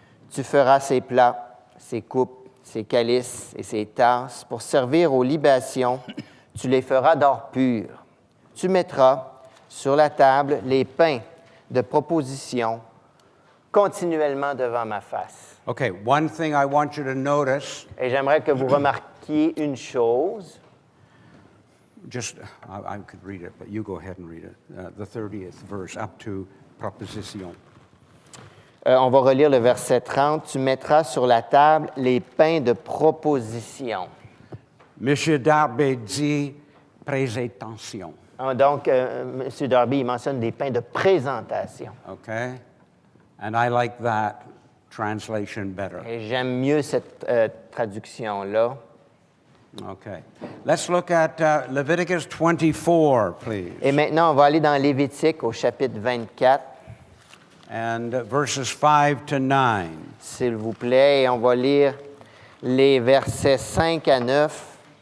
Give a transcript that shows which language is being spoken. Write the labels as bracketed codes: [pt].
[fr] Tu feras ses plats, ses coupes, ses calices et ses tasses pour servir aux libations. Tu les feras d'or pur. Tu mettras sur la table les pains de proposition continuellement devant ma face. [en] Okay, one thing I want you to notice, [fr] Et j'aimerais que vous remarquiez une chose. [en] just, I could read it, but you go ahead and read it. The 30th verse up to proposition. [fr] On va relire le verset 30. Tu mettras sur la table les pains de proposition. Monsieur Darby dit présentation. Donc, M. Darby, il mentionne des pains de présentation. [en] Okay? And I like that translation better. [fr] Et j'aime mieux cette traduction-là. [en] Okay. Let's look at Leviticus 24, please. [fr] Et maintenant, on va aller dans Lévitique au chapitre 24, [en] And verses 5 to 9. [fr] s'il vous plaît. Et on va lire les versets 5 à 9.